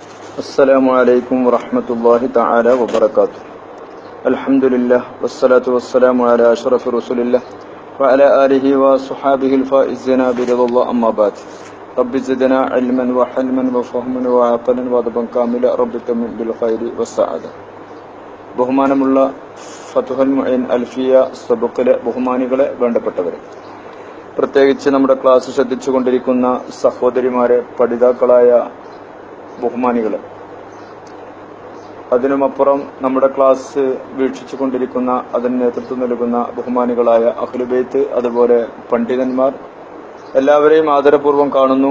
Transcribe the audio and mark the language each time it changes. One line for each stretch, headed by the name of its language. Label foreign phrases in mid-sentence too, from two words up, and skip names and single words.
Arabic: السلام عليكم ورحمة الله تعالى وبركاته. الحمد لله والصلاة والسلام على أشرف رسول الله وعلى آله وصحابه الفائزين برضا الله. أما بعد رب زدنا علما وحلما وفهما وعقلا وأدبا كاملا رب تمن بالخير والسعادة.
Malayalam: ബഹുമാനമുള്ള ഫതുഹുൽ മുഈൻ അൽഫിയ സബഖിലെ ബഹുമാനികളെ, വേണ്ടപ്പെട്ടവരെ, പ്രത്യേകിച്ച് നമ്മുടെ ക്ലാസ് ശ്രദ്ധിച്ചുകൊണ്ടിരിക്കുന്ന സഹോദരിമാരെ, പഠിതാക്കളായ ബഹുമാനികളെ, അതിനുമപ്പുറം നമ്മുടെ ക്ലാസ് വീക്ഷിച്ചു കൊണ്ടിരിക്കുന്ന, അതിന് നേതൃത്വം നൽകുന്ന ബഹുമാനികളായ അഹ്ലുബൈത്ത്, അതുപോലെ പണ്ഡിതന്മാർ, എല്ലാവരെയും ആദരപൂർവ്വം കാണുന്നു.